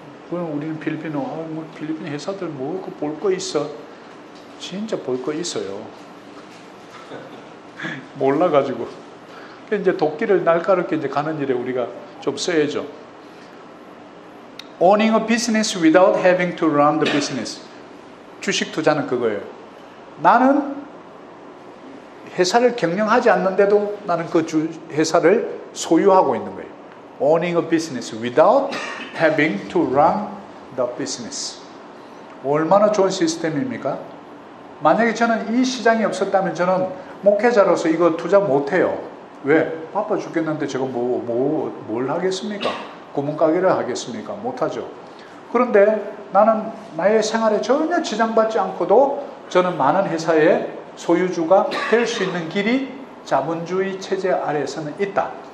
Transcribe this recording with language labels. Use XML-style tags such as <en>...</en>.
<ko>그럼 우리는 필리핀은 뭐 필리핀 회사들 뭐 볼 거 있어? 진짜 볼 거 있어요. 몰라가지고 이제 도끼를 날카롭게 이제 가는 일에 우리가 좀 써야죠.</ko> <en>Owning a business without having to run the business.</en> <ko>주식 투자는 그거예요. 나는 회사를 경영하지 않는데도 나는 그 회사를 소유하고 있는 거예요.</ko> <en>Owning a business without having to run the business.</en> <ko>얼마나 좋은 시스템입니까? 만약에 저는 이 시장이 없었다면 저는 목회자로서 이거 투자 못해요. 왜? 바빠 죽겠는데 제가 뭘 하겠습니까? 구멍가게를 하겠습니까? 못하죠. 그런데 나는 나의 생활에 전혀 지장받지 않고도 저는 많은 회사의 소유주가 될 수 있는 길이 자본주의 체제 아래에서는 있다.</ko>